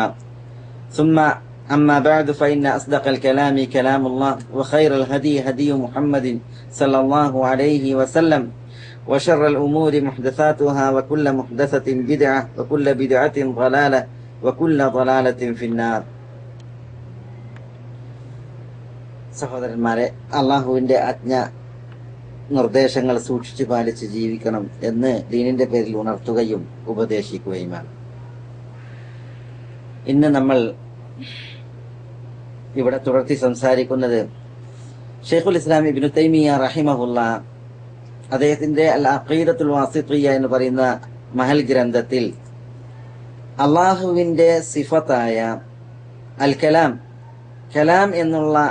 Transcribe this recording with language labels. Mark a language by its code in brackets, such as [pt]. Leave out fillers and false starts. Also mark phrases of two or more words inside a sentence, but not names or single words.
[ar] ثم أما بعد فإن أصدق الكلام كلام الله وخير الهدي هدي محمد صلى الله عليه وسلم وشر الأمور محدثاتها وكل محدثة بدعة وكل بدعة ضلالة وكل ضلالة في النار. [ml] സഹോദരന്മാരെ, അള്ളാഹുവിൻ്റെ ആജ്ഞ നിർദ്ദേശങ്ങൾ സൂക്ഷിച്ചു പാലിച്ച് ജീവിക്കണം എന്ന് ദീനിന്റെ പേരിൽ ഉണർത്തുകയും ഉപദേശിക്കുകയുമാണ്. ഇന്ന് നമ്മൾ ഇവിടെ തുടർത്തി സംസാരിക്കുന്നത് ഷെയ്ഖുൽ ഇസ്ലാം ഇബ്നു തൈമിയ്യ റഹിമഹുല്ല അദ്ദേഹത്തിന്റെ അൽ അഖീദത്തുൽ വാസിത്തിയ്യ എന്ന് പറയുന്ന മഹൽ ഗ്രന്ഥത്തിൽ അള്ളാഹുവിന്റെ സിഫത്തായ [ar] الكلام, [ml] കലാം എന്നുള്ള